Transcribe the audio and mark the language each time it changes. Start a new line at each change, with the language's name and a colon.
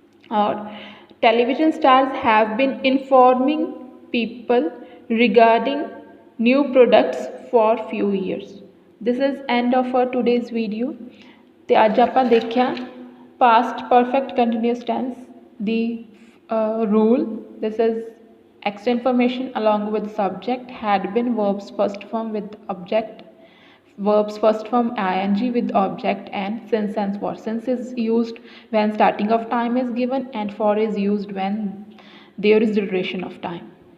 English: or television stars have been informing people regarding new products for few years। This is end of our today's video।
Punjabi: ਤੇ ਅੱਜ ਆਪਾਂ ਦੇਖਿਆ past perfect continuous tense ਦੀ
English: Rule. This is extra information along with subject, had been, verbs first form with object, verbs first form ing with object, and since and for. Since is used when starting of time is given, and for is used when there is duration of time.